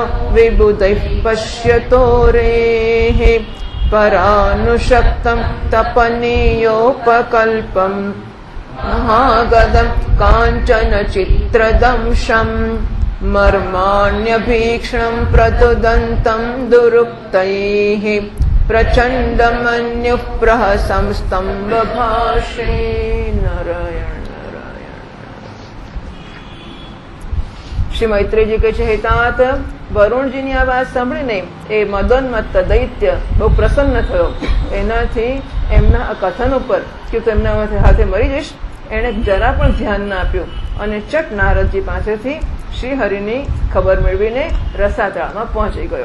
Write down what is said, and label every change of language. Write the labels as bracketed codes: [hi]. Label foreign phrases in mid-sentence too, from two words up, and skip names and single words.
[sa] विबुधैः पश्यतोरेः परानुशक्तम् तपनीयोपकल्पम् महागदम् काञ्चन चित्रदंशम् मर्माण्यभीक्ष्णम् प्रतुदन्तम् दुरुक्तैः प्रचण्डमन्युः प्रहसंस्तम्भभाषे नारायण नारायण। [gu] શ્રી મૈત્રેયજી કહે છે, હે તાત, વરુણજીની આ વાત સાંભળીને એ મદોન્મત્ત દૈત્ય બહુ પ્રસન્ન થયો. એનાથી એમના આ કથન ઉપર કે તું એમના હાથે મરી જઈશ એણે જરા પણ ધ્યાન ના આપ્યું અને ચટ નારદજી પાસેથી શ્રી હરિની ખબર મેળવીને રસાતળામાં પહોંચી ગયો.